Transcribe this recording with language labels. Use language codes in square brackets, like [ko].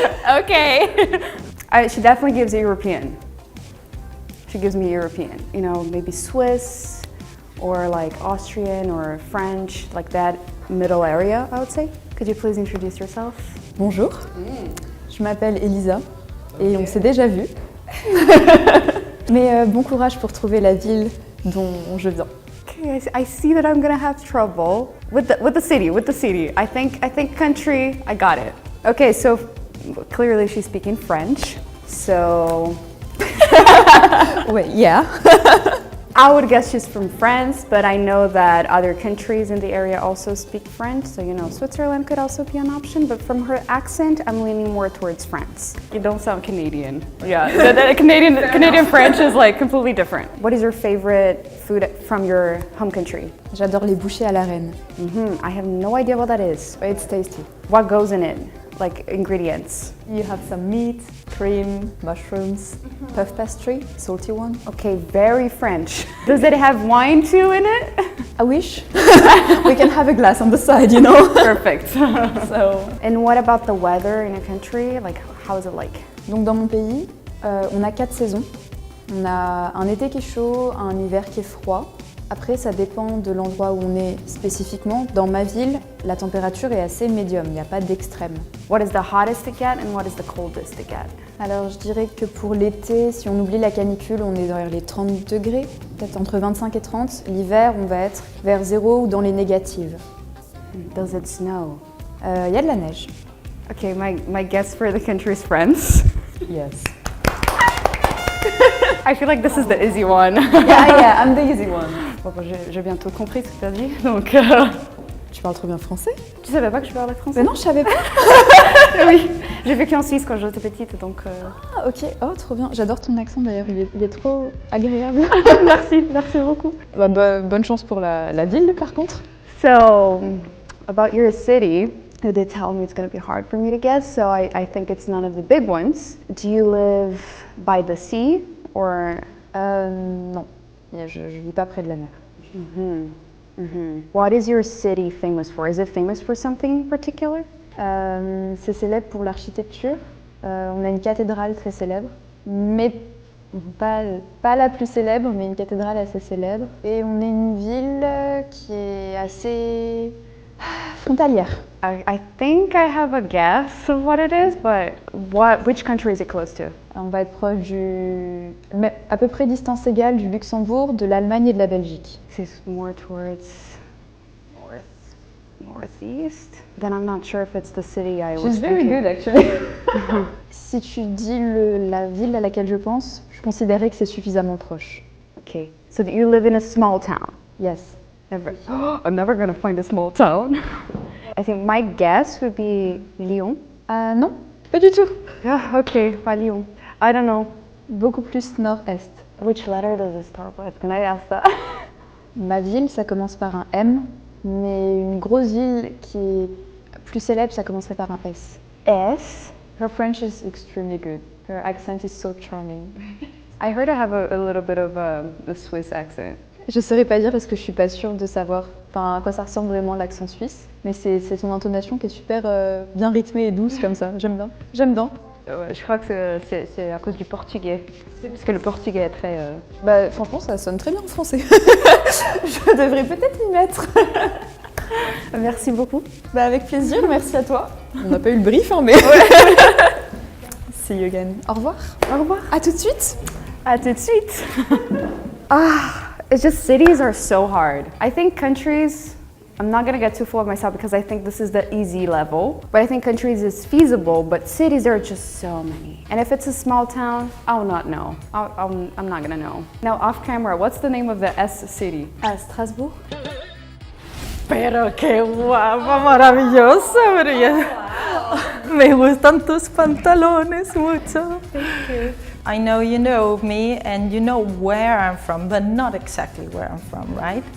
[en] Okay. She definitely gives European. She gives me European. You know, maybe Swiss or like Austrian or French, like that middle area, I would say. Could you please introduce yourself? [fr] Bonjour, je m'appelle Elisa et on s'est déjà vu. Mais bon courage pour trouver la ville dont je viens. [en] Okay, I see that I'm gonna have trouble with the city. I think country. I got it. Okay, so clearly she's speaking French. So [fr] Ouais, [en] yeah. I would guess she's from France, but I know that other countries in the area also speak French. So, you know, Switzerland could also be an option, but from her accent, I'm leaning more towards France. You don't sound Canadian. Yeah, the Canadian French is like completely different. What is your favorite food from your home country? [fr] J'adore les bouchées à la reine. [en] I have no idea what that is. But it's tasty. What goes in it? Like ingredients? You have some meat, cream, mushrooms, puff pastry, salty one. Okay, very French. Does it have wine too in it? I wish. We can have a glass on the side, you know. Perfect. So. And what about the weather in a country? Like, how is it like? [fr] Donc dans mon pays, on a 4 saisons. On a un été qui est chaud, un hiver qui est froid. Après, ça dépend de l'endroit où on est spécifiquement. Dans ma ville, la température est assez médium, il n'y a pas d'extrême. [en] What is the hottest to get and what is the coldest to get? [fr] Alors, je dirais que pour l'été, si on oublie la canicule, on est vers les 30 degrés, peut-être entre 25 et 30. L'hiver, on va être vers 0 ou dans les négatives. [en] Does it snow? [fr] Il y a de la neige. [en] Okay, my guess for the country is France. Yes. I feel like this is the easy one. Yeah, I'm the easy one. [fr] Bon, j'ai bientôt compris ce que tu as dit, donc... Tu parles trop bien français? Tu savais pas que je parlais français? Mais non, je savais pas. Oui, j'ai vécu en Suisse quand j'étais petite, donc... Ah, ok. Oh, trop bien. J'adore ton accent d'ailleurs, il est trop agréable. Merci beaucoup. Bah, bonne chance pour la ville, par contre. [en] So, about your city, they did tell me it's going to be hard for me to guess, so I think it's none of the big ones. Do you live by the sea, or... [fr] Non, je vis pas près de la mer. [en] What is your city famous for? Is it famous for something particular? [fr] C'est célèbre pour l'architecture. On a une cathédrale très célèbre, mais pas la plus célèbre, mais une cathédrale assez célèbre. Et on est une ville qui est assez frontalière. [en] I think I have a guess of what it is, but which country is it close to? [fr] On va être proche à peu près distance égale du Luxembourg, de l'Allemagne et de la Belgique. C'est [en] more towards north. Northeast? Then I'm not sure if it's the city I was She's very thinking. good actually. [fr] Si tu dis la ville à laquelle je considérais que c'est suffisamment proche. [en] Okay, so you live in a small town. Yes. Never. I'm never gonna find a small town. I think my guess would be Lyon. [fr] Non, pas du tout. [en] Yeah, okay, [fr] pas Lyon. [en] I don't know. [fr] Beaucoup plus nord-est. [en] Which letter does it start with? Can I ask that? [fr] Ma ville, ça commence par un M, mais une grosse ville qui est plus célèbre, ça commencerait par un S. [en] S? Her French is extremely good. Her accent is so charming. I heard I have a little bit of a Swiss accent. [fr] Je saurais pas dire parce que je suis pas sûre de savoir à quoi ça ressemble vraiment l'accent suisse, mais c'est son intonation qui est super bien rythmée et douce comme ça. J'aime bien. J'aime bien. Je crois que c'est à cause du portugais. Parce que le portugais est très... Bah franchement ça sonne très bien en français. Je devrais peut-être m'y mettre. Merci beaucoup. Bah avec plaisir, merci à toi. On n'a pas eu le brief hein mais... [en] See you again. [fr] Au revoir. Au revoir. À tout de suite. À tout de suite. [en] It's just cities are so hard. I think countries, I'm not gonna get too full of myself because I think this is the easy level, but I think countries is feasible, but cities there are just so many. And if it's a small town, I'll not know. I'm not gonna know. Now off camera, what's the name of the S city? Strasbourg. [es] Pero qué guapa, maravillosa, Brian. Me gustan tus pantalones mucho. [en] Thank you. I know you know me and you know where I'm from, but not exactly where I'm from, right?